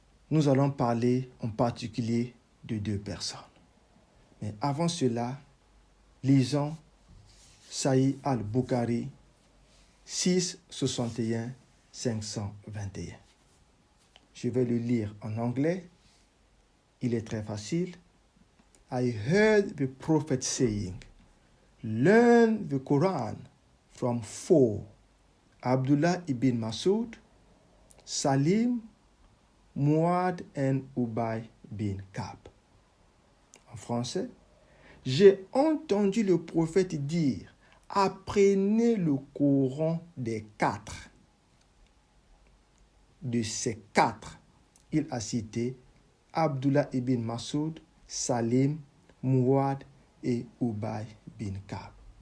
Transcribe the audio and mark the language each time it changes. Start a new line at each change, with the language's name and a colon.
French: Nous allons parler en particulier de deux personnes. Mais avant cela, lisons Sahih al-Bukhari 661 521. Je vais le lire en anglais. Il est très facile.
English: I heard the prophet saying, learn the Quran from four: Abdullah ibn Mas'ud, Salim, Muad and Ubay bin Ka'b.
French: En français, j'ai entendu le prophète dire, apprenez le Coran des quatre. De ces quatre, il a cité Abdullah ibn Mas'ud, Salim, Muad et Ubay bin Ka'b.